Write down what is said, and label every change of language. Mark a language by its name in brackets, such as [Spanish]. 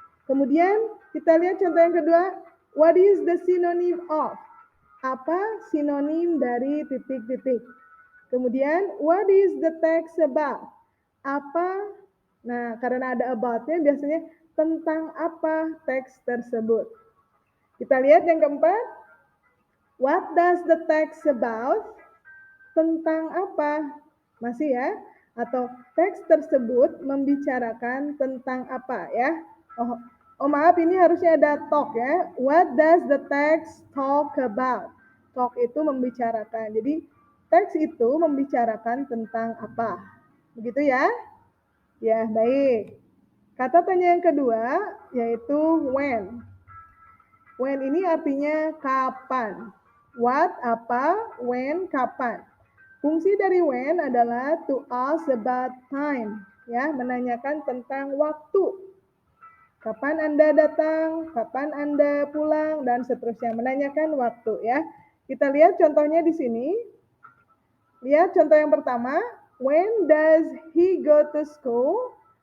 [Indonesian] Kemudian kita lihat contoh yang kedua, [English] what is the synonym of? [Indonesian] Apa sinonim dari titik-titik? Kemudian [English] what is the text about? [Indonesian] Apa? Nah, karena ada about-nya biasanya tentang apa teks tersebut. Kita lihat yang keempat. [English] What does the text about? [Indonesian] Tentang apa? Masih ya? Atau teks tersebut membicarakan tentang apa ya? Oh maaf, ini harusnya ada talk ya. [English] What does the text talk about? [Indonesian] Talk itu membicarakan. Jadi teks itu membicarakan tentang apa? Begitu ya? Ya, baik. Kata tanya yang kedua yaitu when. When ini artinya kapan. What, apa, when, kapan. Fungsi dari when adalah [English] to ask about time, [Indonesian] ya, menanyakan tentang waktu. Kapan Anda datang, kapan Anda pulang, dan seterusnya. Menanyakan waktu, ya. Kita lihat contohnya di sini. Lihat contoh yang pertama. [English] When does he go to school?